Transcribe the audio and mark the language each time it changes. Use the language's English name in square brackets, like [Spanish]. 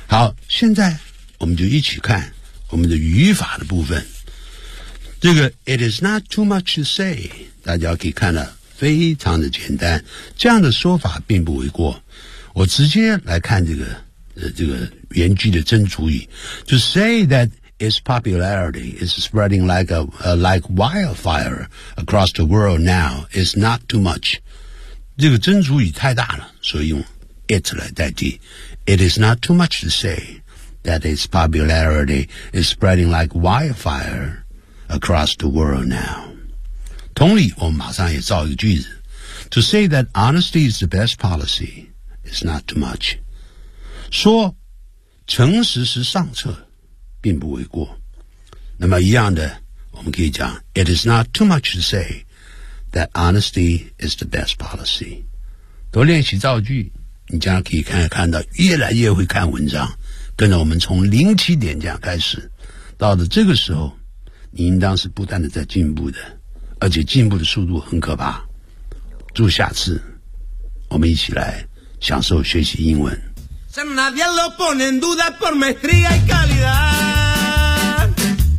[Chinese] 好，现在我们就一起看我们的语法的部分。这个 [English] It is not too much to say， [Chinese] 大家可以看了。非常的简单，这样的说法并不为过。我直接来看这个原句的真主语。 [English] To say that its popularity is spreading like wildfire across the world now is not too much. [Chinese] 这个真主语太大了，所以用 it 来代替。 [English] It is not too much to say that its popularity is spreading like wildfire across the world now. [Chinese] 同理，我们马上也造一个句子。 [English] To say that honesty is the best policy is not too much. [Chinese] 说诚实是上策并不为过。那么一样的，我们可以讲 [English] It is not too much to say that honesty is the best policy. [Chinese] 多练习造句，你将可以看到越来越会看文章。跟着我们从零起点这样开始，到了这个时候，你应当是不断的在进步的。而且进步的速度很可怕。祝下次我们一起来享受学习英文。